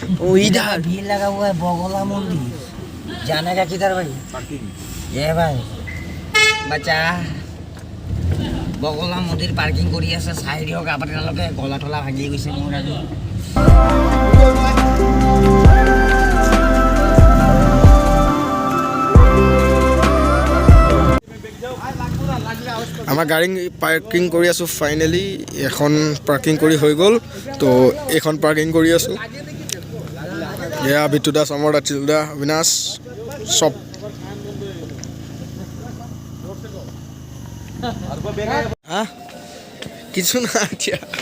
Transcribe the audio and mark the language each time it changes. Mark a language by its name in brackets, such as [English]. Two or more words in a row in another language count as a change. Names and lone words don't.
[Hindi] इधर भीड़ लगा हुआ है बगोला मंदिर जाने का किधर भाई ये भाई बच्चा बगोला मंदिर पार्किंग [Assamese] কৰি আছে চাই দিয়ক আপোনালোকে গলা ঠলা ভাগি গৈছে মোৰ আজি আমাৰ গাড়ী পাৰ্কিং কৰি আছোঁ ফাইনেলি এখন পাৰ্কিং কৰি হৈ গ'ল তো এইখন পাৰ্কিং কৰি আছোঁ এয়া বিটু দা সমৰ দা চিল দা অবিনাশ [Hindi] सब कुछ ना [Assamese] এতিয়া